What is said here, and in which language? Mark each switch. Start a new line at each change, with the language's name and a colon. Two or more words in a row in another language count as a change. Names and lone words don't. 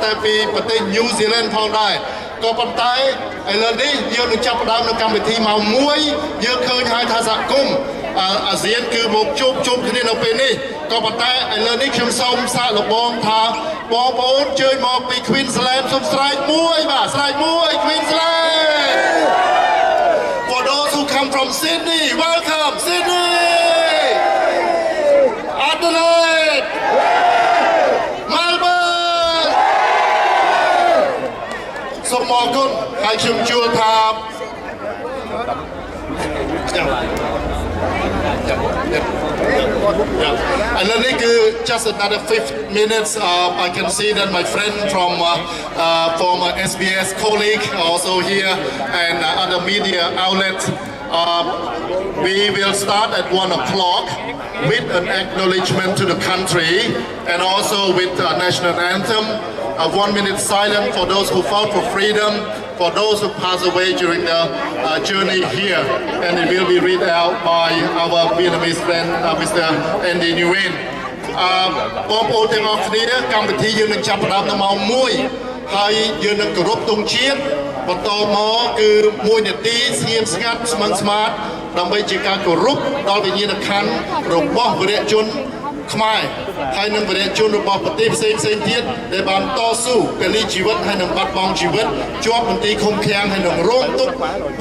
Khmer: តែពីប្រទេស New Zealand ផងដែរក៏ប៉ុន្តែឥឡូវនេះយើងនឹងចាប់ផ្ដើមនៅកម្មវិធីម៉ោង 1យើងឃើញហើយថាសហគមន៍អាស៊ានគឺមកជួបជុំគ្នានៅ ពេលនេះក៏ប៉ុន្តែឥឡូវនេះខ្ញុំសូមសាកល្បងថាបងប្អូនជើញមកពី Queensland សូមស្រែកមួយបាទស្រែកមួយ Queensland
English: For those who come from Sydney welcome Sydney Adelaide Melbourne
Khmer: សូមអរគុណហើយខ្ញុំជឿថា
English: And then just another 5 minutes. I can see that my friend from SBS colleague also here and other media outlets. We will start at 1 o'clock with an acknowledgement to the country and also with the national anthem. 1 minute silence for those who fought for freedom, for those who passed away during the journey here, and it will be read out by our Vietnamese friend, Mr. Andy Nguyen.
Khmer: បងប្អូនទាំងអស់គ្នាកម្មវិធីយើងនឹងចាប់ផ្ដើមនៅម៉ោង1ហើយយើងនឹងគោរពទង់ជាតិបន្តមកគឺ1នាទីស្ងៀមស្ងាត់ស្មឹងស្មាតដើម្បីជាការគោរពដល់វិញ្ញាណក្ខន្ធរបស់វីរៈ ជនខ្មែរហើយនឹងវីរៈជនរបស់ប្រទេសផ្សេងទៀតដែលបានតស៊ូពលីជីវិតហើយនឹងបាត់បង់ជីវិតជាប់មន្ទីរឃុំឃាំងហើយនឹងរងទុក្ខបុ